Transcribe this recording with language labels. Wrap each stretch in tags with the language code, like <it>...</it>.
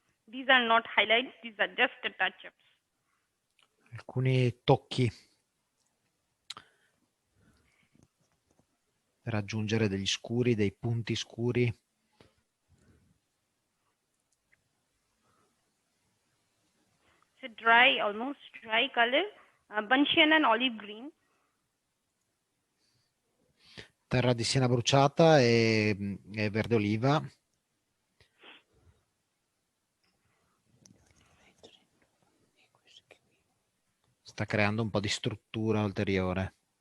<en>These are not highlights, these are just touch-ups.</en> <it>Alcuni tocchi per aggiungere degli scuri, dei punti scuri.</it> <en>It's a dry, almost dry color, Bunchian and olive green.</en> <it>Terra di siena bruciata e verde oliva. Sta creando un po' di struttura ulteriore.</it>